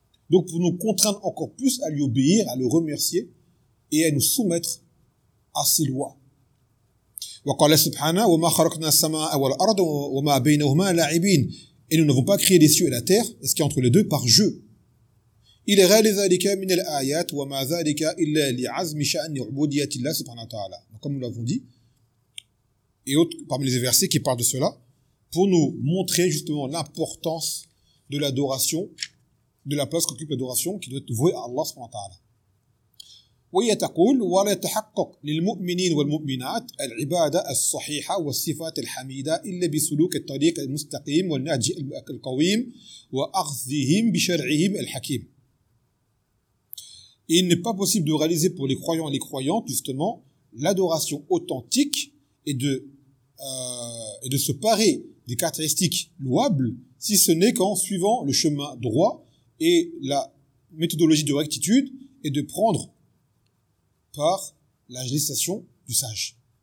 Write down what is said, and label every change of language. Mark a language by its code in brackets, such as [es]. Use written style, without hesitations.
[fr] Donc pour nous contraindre encore plus à lui obéir, à le remercier et à nous soumettre à ses lois. [ar] وَقَالَ سُبْحَانَهُ وَمَا خَلَقْنَا السَّمَاءَ وَالْأَرْضَ وَمَا بَيْنَهُمَا لَاعِبِينَ. [fr] Et nous n'avons pas créé les cieux et la terre, est-ce qu'il y a entre les deux, par jeu. Il est réel [ar] ذلك من الآيات وما ذلك إلا لعزم شأن عبودية الله سبحانه وتعالى. [fr] Comme nous l'avons dit, et autres, parmi les versets qui parlent de cela, pour nous montrer justement l'importance de l'adoration, de la place qu'occupe l'adoration qui doit être vouée à Allah subhanahu wa ta'ala. [ar] ويتقول ولا تحقق للمؤمنين والمؤمنات العبادة الصحيحة والصفات الحميدة إلا بسلوك الطريق المستقيم والنهج القويم وأخذهم بشرعهم الحكيم. [fr] Il n'est pas possible de réaliser pour les croyants et les croyantes justement l'adoration authentique et de se parer des caractéristiques louables si ce n'est qu'en suivant le chemin droit et la méthodologie de rectitude et de prendre par la législation du sage.